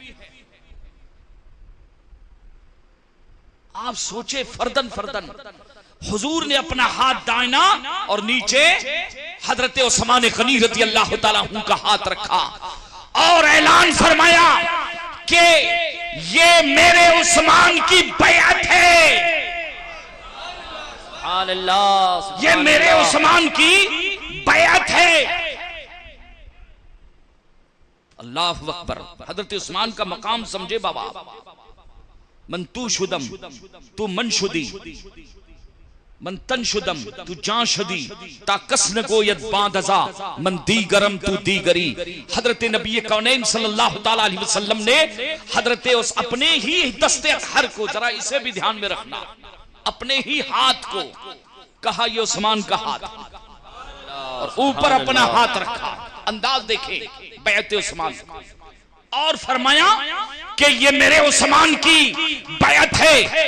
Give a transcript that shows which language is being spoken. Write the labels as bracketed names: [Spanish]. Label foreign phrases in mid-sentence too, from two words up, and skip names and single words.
[Urdu] آپ سوچے فردن فردن حضور نے اپنا ہاتھ دائنا اور نیچے حضرت عثمان غنی [Arabic] رضی اللہ تعالیٰ عنہ [Urdu] کا ہاتھ رکھا اور اعلان فرمایا کہ یہ میرے عثمان کی بیعت ہے. [Arabic] سبحان اللہ، [Urdu] یہ میرے عثمان کی بیعت ہے. [Arabic] اللہ اکبر. [Urdu] حضرت عثمان کا مقام سمجھے بابا. [Persian] من تو شدم تو من شدی، من تن شدم تو جان شدی تا کس نگوید باندزا من دیگرم تو دیگری. [Urdu] حضرت نبی کونین [Arabic] صلی اللہ تعالیٰ علیہ وسلم [Urdu] نے حضرت اس اپنے ہی دست اطہر کو، ذرا اسے بھی دھیان میں رکھنا، اپنے ہی ہاتھ کو کہا یہ عثمان کا ہاتھ، اور اوپر اپنا ہاتھ رکھا. انداز دیکھیں بیعت عثمان، اور فرمایا کہ یہ میرے عثمان کی بیعت ہے.